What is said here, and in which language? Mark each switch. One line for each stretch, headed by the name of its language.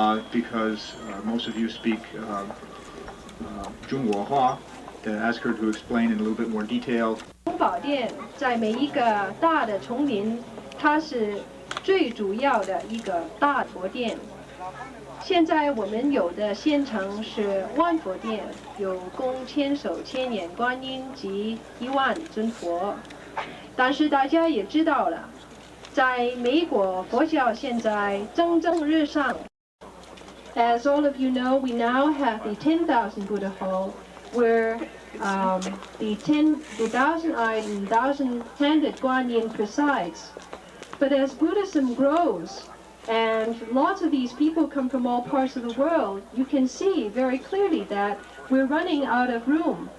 English: Because most of you speak Zhongguohua, to ask her to explain in a little bit more detail.
Chinese: 宝殿在每一个大的丛林，它是最主要的一个大佛殿。现在我们有的县城是万佛殿，有供千手千眼观音及10000尊佛。但是大家也知道了，在美国佛教现在蒸蒸日上。
English: As all of you know, we now have the 10,000 Buddha Hall, where the 1,000-eyed and 1,000-handed Guanyin presides. But as Buddhism grows, and lots of these people come from all parts of the world, you can see very clearly that we're running out of room.